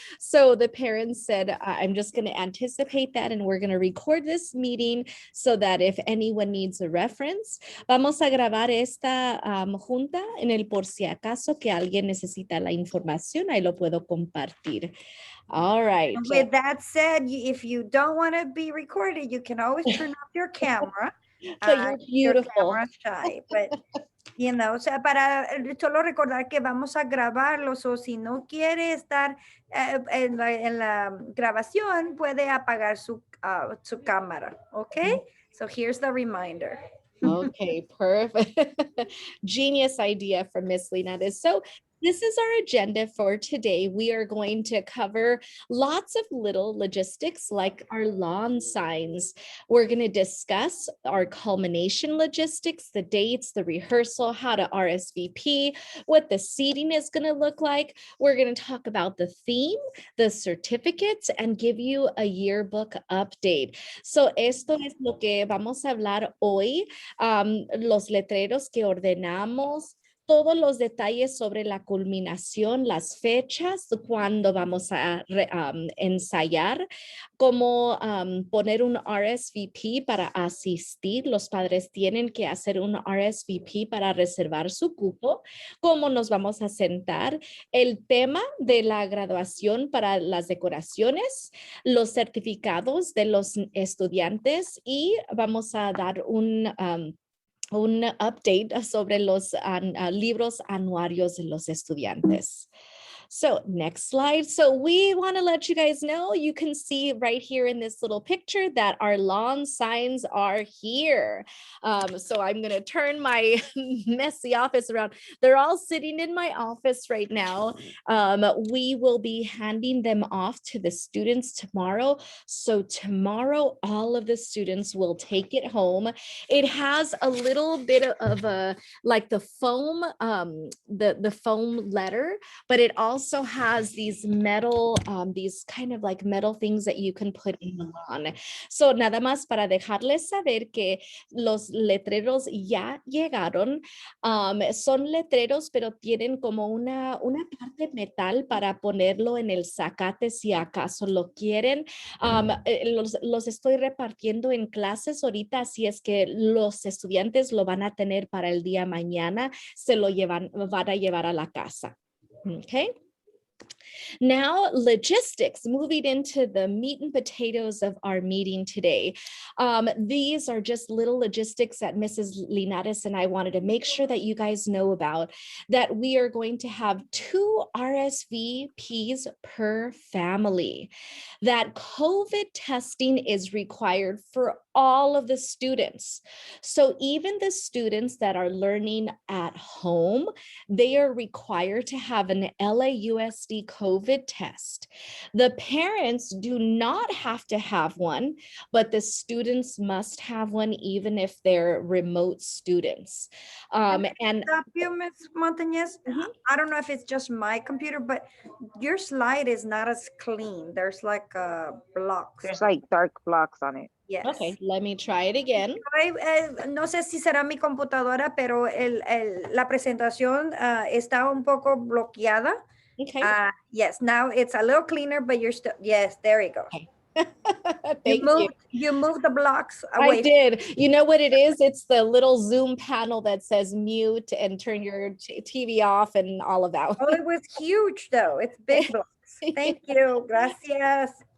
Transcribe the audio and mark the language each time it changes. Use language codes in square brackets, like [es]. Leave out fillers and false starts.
[en] So the parents said, I'm just going to anticipate that and we're going to record this meeting so that if anyone needs a reference, [es] vamos a grabar esta junta en el por si acaso que alguien necesita la información, ahí lo puedo compartir. [en] All right. With that said, if you don't want to be recorded, you can always turn off your camera. But you're Your beautiful. camera shy, but you know, [es] o sea, para solo recordar que vamos a grabarlo, o si no quiere estar en la grabación, puede apagar su cámara, okay? [en] So here's the reminder. Okay, perfect. Genius idea from Miss Linares. So this is our agenda for today. We are going to cover lots of little logistics like our lawn signs. We're going to discuss our culmination logistics, the dates, the rehearsal, how to RSVP, what the seating is going to look like. We're going to talk about the theme, the certificates, and give you a yearbook update. [es] So esto es lo que vamos a hablar hoy. Los letreros que ordenamos, todos los detalles sobre la culminación, las fechas, cuándo vamos a ensayar, cómo poner un RSVP para asistir. Los padres tienen que hacer un RSVP para reservar su cupo, cómo nos vamos a sentar, el tema de la graduación para las decoraciones, los certificados de los estudiantes y vamos a dar un update sobre los libros anuarios de los estudiantes. [en] So next slide. So we want to let you guys know, you can see right here in this little picture that our lawn signs are here. So I'm going to turn my messy office around. They're all sitting in my office right now. We will be handing them off to the students tomorrow. So tomorrow, all of the students will take it home. It has a little bit of a, like the foam, the foam letter, but it also has these metal, these kind of like metal things that you can put in the lawn. [es] So nada más para dejarles saber que los letreros ya llegaron. Son letreros, pero tienen como una parte metal para ponerlo en el zacate si acaso lo quieren. Los estoy repartiendo en clases ahorita, así es que los estudiantes lo van a tener para el día mañana, se lo van a llevar a la casa. Okay. [en] Now, logistics, moving into the meat and potatoes of our meeting today. These are just little logistics that Mrs. Linares and I wanted to make sure that you guys know about, that we are going to have 2 RSVPs per family, that COVID testing is required for all of the students. So even the students that are learning at home, they are required to have an LAUSD COVID test. The parents do not have to have one, but the students must have one even if they're remote students. And stop you, Ms. Montañez. I don't know if it's just my computer, but your slide is not as clean. There's like blocks. There's like dark blocks on it. Yes. Okay, let me try it again. [es] No sé si será mi computadora, pero la presentación está un poco bloqueada. [en] Okay. Yes, now it's a little cleaner, but you're still, yes, there you go. Okay. You moved the blocks away. I did. You know what it is? It's the little Zoom panel that says mute and turn your TV off and all of that. Oh, it was huge though. It's big blocks. Thank you. Gracias.